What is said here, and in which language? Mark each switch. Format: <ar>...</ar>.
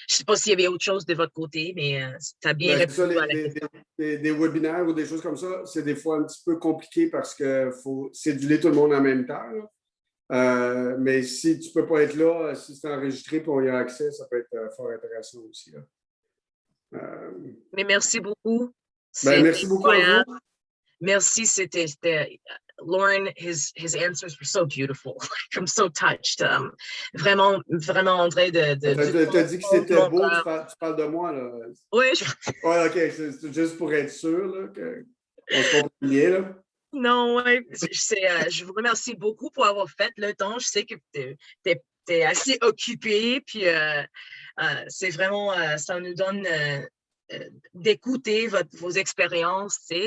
<fr>Je ne sais pas s'il y avait autre chose de votre côté, mais ça a bien répondu à la question. Des webinaires ou des choses comme ça, c'est des fois un petit peu compliqué parce qu'il faut céduler tout le monde en même temps. Mais si tu ne peux pas être là, si c'est enregistré et on y a accès, ça peut être fort intéressant aussi. Mais merci beaucoup. Merci beaucoup à vous. Merci, c'était</fr> <en>Lauren, his answers were so beautiful. I'm so touched.</en> <fr>Vraiment,</fr> <en>André,</en> <fr>tu as dit que c'était beau, tu parles de moi, là. Oui. Ouais, OK, c'est juste pour être sûr là, qu'on se comprend bien, là. Non, oui, je vous remercie beaucoup pour avoir fait le temps. Je sais que tu es assez occupé, puis c'est vraiment, ça nous donne d'écouter vos expériences,</fr>